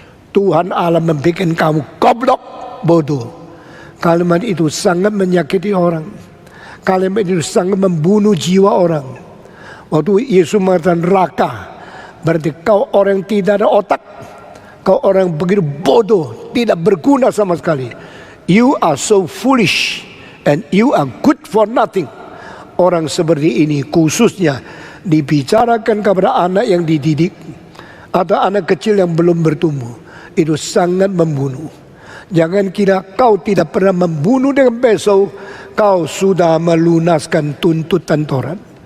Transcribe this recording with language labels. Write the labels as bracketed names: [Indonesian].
[Indonesian] Tuhan Allah membuat kamu goblok, bodoh. Kalimat itu sangat menyakiti orang. Kalimat itu sangat membunuh jiwa orang. Waktu Yesus mengatakan neraka, berarti kau orang yang tidak ada otak. Kau orang yang begitu bodoh, tidak berguna sama sekali. [English] You are so foolish and you are good for nothing. [Indonesian] Orang seperti ini khususnya dibicarakan kepada anak yang dididik atau anak kecil yang belum bertumbuh. Itu sangat membunuh. Jangan kira kau tidak pernah membunuh dengan pisau, kau sudah melunaskan tuntutan Taurat.